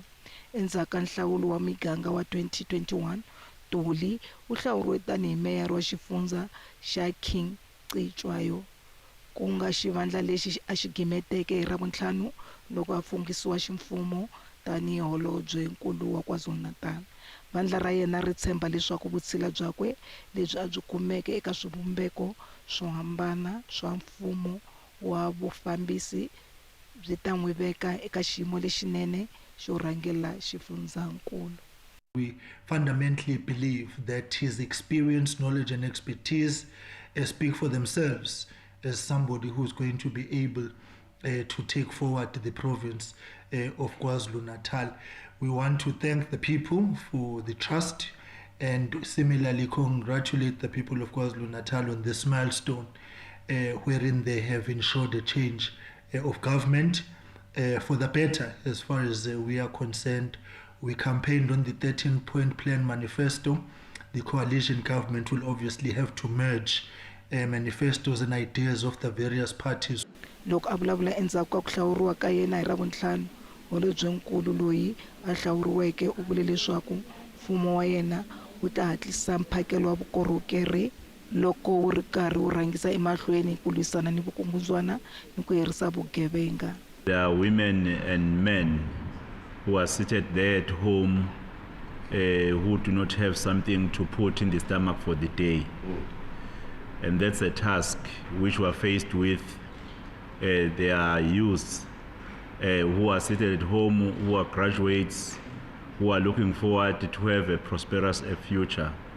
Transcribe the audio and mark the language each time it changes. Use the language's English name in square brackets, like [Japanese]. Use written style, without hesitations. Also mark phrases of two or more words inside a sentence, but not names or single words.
[Tsonga] Endzhaku ka nhlawulo wa miganga wa 2021 Ntuli u hlawuriwe tanihi meyara wa xifundza xa King Cetshwayo ku nga xivandla lexi a xi gimeteke hi Ravuntlhanu loko a funghisiwa ximfumo tanihi holobyenkulu wa KwaZulu-Natal. Vandla ra yena ri tshemba leswaku vutshila byakwe lebyi a byi kumeke eka swivumbeko swo hambana swa mfumo wa vufambisi byi ta n'wi veka eka xiyimo lexinene xo rhangela xifundzankulu. [English] We fundamentally believe that his experience, knowledge and expertise speak for themselves as somebody who is going to be able to take forward the province of KwaZulu-Natal. We want to thank the people for the trust and similarly congratulate the people of KwaZulu-Natal on this milestone wherein they have ensured a change of government for the better as far as we are concerned. We campaigned on the 13-point plan manifesto. The coalition government will obviously have to merge manifestos and ideas of the various parties. [Tsonga] Loko a vulavula endzhaku ka ku hlawuriwa ka yena hi Ravuntlhanu, holobyenkulu loyi a hlawuriweke u vule leswaku mfumo wa yena wu ta hatlisa mphakelo wa vukorhokeri loko wu ri karhi wu rhangisa emahlweni ku lwisana ni vukungundzwana ni ku herisa vugevenga. [English] There are women and men who are seated there at home who do not have something to put in the stomach for the day. And that's a task which we are faced with. There are youths who are seated at home, who are graduates, who are looking forward to have a prosperous future.